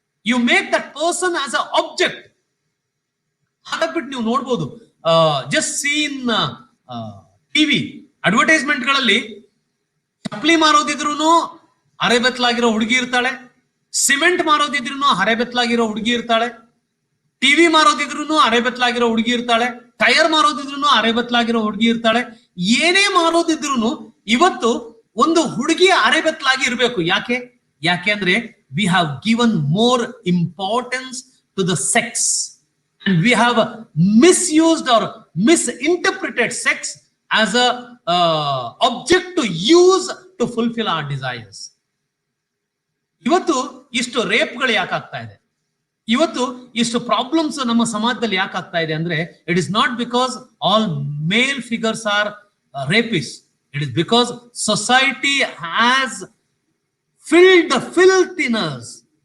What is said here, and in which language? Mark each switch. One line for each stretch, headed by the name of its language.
English: You make that person as a object.
Kannada: ಹಾಗಾಗ್ಬಿಟ್ಟು ನೀವು ನೋಡ್ಬೋದು, ಜಸ್ಟ್ ಸೀನ್ ಟಿವಿ ಅಡ್ವರ್ಟೈಸ್ಮೆಂಟ್ ಗಳಲ್ಲಿ ಚಪ್ಪಲಿ ಮಾರೋದಿದ್ರು ಅರೆಬೆತ್ತಲಾಗಿರೋ ಹುಡುಗಿ ಇರ್ತಾಳೆ, ಸಿಮೆಂಟ್ ಮಾರೋದಿದ್ರು ಅರೆಬೆತ್ತಲಾಗಿರೋ ಹುಡುಗಿ ಇರ್ತಾಳೆ, ಟಿವಿ ಮಾರೋದಿದ್ರು ಅರೆಬೆತ್ತಲಾಗಿರೋ ಹುಡುಗಿ ಇರ್ತಾಳೆ, ಟೈರ್ ಮಾರೋದಿದ್ರು ಅರೆಬೆತ್ತಲಾಗಿರೋ ಹುಡುಗಿ ಇರ್ತಾಳೆ. ಏನೇ ಮಾರೋದಿದ್ರು ಇವತ್ತು ಒಂದು ಹುಡುಗಿ ಅರೆಬೆತ್ತಲಾಗಿ ಇರಬೇಕು. ಯಾಕೆ ಅಂದ್ರೆ
English: we have given more importance to the sex, and we have misused or misinterpreted sex as a object to use to fulfill our desires.
Kannada: ಇವತ್ತು ಇಷ್ಟು ರೇಪ್ಗಳು ಯಾಕಾಗ್ತಾ ಇದೆ, ಇವತ್ತು ಇಷ್ಟು ಪ್ರಾಬ್ಲಮ್ಸ್ ನಮ್ಮ ಸಮಾಜದಲ್ಲಿ ಯಾಕಾಗ್ತಾ ಇದೆ ಅಂದ್ರೆ,
English: It is not because all male figures are rapists. It is because society has filled the filthiness.